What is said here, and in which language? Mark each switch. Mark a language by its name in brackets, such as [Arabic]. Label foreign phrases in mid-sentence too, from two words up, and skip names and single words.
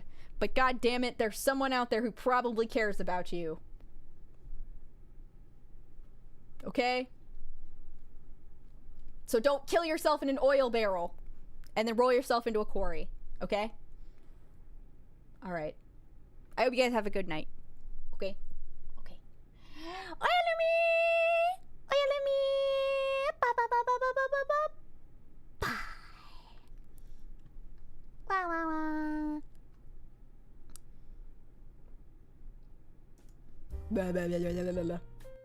[English] But god damn it, there's someone out there who probably cares about you. Okay? So don't kill yourself in an oil barrel and then roll yourself into a quarry. Okay? Alright. I hope you guys have a good night. Okay? Okay. Oyalumi! Oyalumi! Ba ba ba ba ba ba ba ba. Bye. Wah wah wah. Blah blah blah blah blah blah.